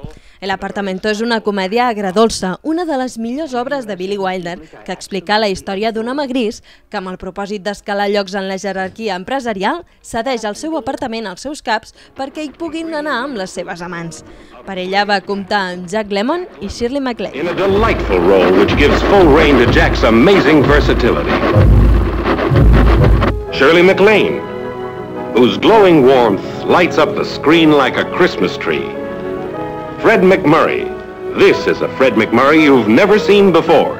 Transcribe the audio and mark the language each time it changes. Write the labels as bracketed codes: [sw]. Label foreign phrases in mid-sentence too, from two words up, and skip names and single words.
[ca] El Apartamento és una comèdia agredolça, una de les millors obres de Billy Wilder, que explica la història d'un home gris que, amb el propòsit d'escalar llocs en la jerarquia empresarial, cedeix el seu apartament als seus caps perquè hi puguin anar amb les seves amants. Per ella va comptar amb Jack Lemmon i Shirley MacLaine. [en] In a delightful role which gives full rein to Jack's amazing versatility. Shirley MacLaine, whose glowing warmth lights up the screen like a Christmas tree. Fred MacMurray. This is a Fred MacMurray you've never seen before.